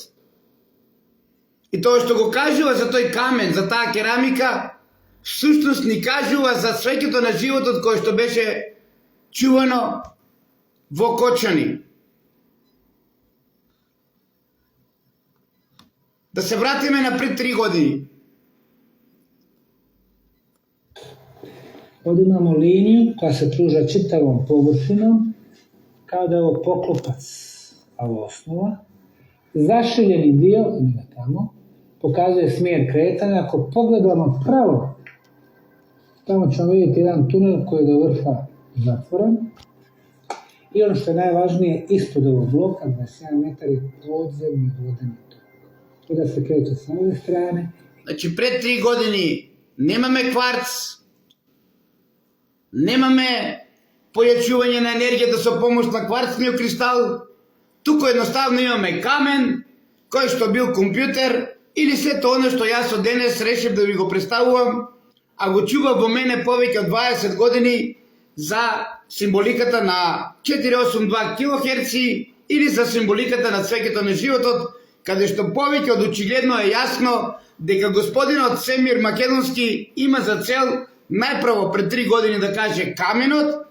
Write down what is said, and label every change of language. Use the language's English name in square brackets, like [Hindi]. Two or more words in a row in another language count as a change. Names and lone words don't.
[Macedonian] И тоа што го кажува за тој камен, за таа керамика, всушност ни кажува за цвеќето на животот кој што беше чувано во Кочани. Да се вратиме на пред 3 години. [Bosnian] Ovdje imamo liniju koja se pruža čitavom površinom, kao da je ovo poklopac, a ovo osnova. Zašiljeni dio, tamo, pokazuje smjer kretanja. Ako pogledamo pravo, tamo ćemo vidjeti jedan tunel koji je do vrha zatvoren. I ono što je najvažnije, ispod ovog bloka, 21 metar, je podzemni vodeni tok. Kada se kreće sa ove strane. [Macedonian] Значи пред 3 години немаме кварц, немаме појачување на енергијата со помош на кварцниот кристал, туку едноставно имаме камен, кој што бил компјутер, или сето оно што јас од денес решив да ви го представувам, а го чува во мене повеќе од 20 години за символиката на 482 килохерци или за символиката на цвеќето на животот, каде што повеќе од очигледно е јасно дека господинот Семир Македонски има за цел најпрво пред 3 години да каже каменот,